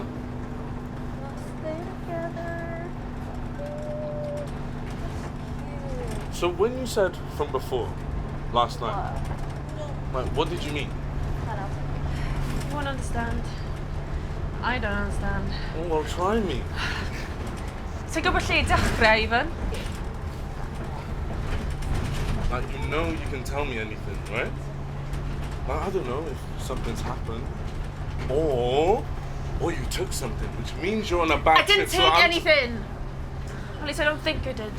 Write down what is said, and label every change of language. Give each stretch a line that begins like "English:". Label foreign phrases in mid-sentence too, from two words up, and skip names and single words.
English: let's stay together. So when you said from before, last night, like, what did you mean? You won't understand. I don't understand. Oh, well, try me.
Welsh: Ti'n gwybod lle i dechrau,
English: even? Like, you know you can tell me anything, right? Like, I don't know if something's happened. Or you took something, which means you're on a bad I didn't trip, take so anything. At least I don't think I did.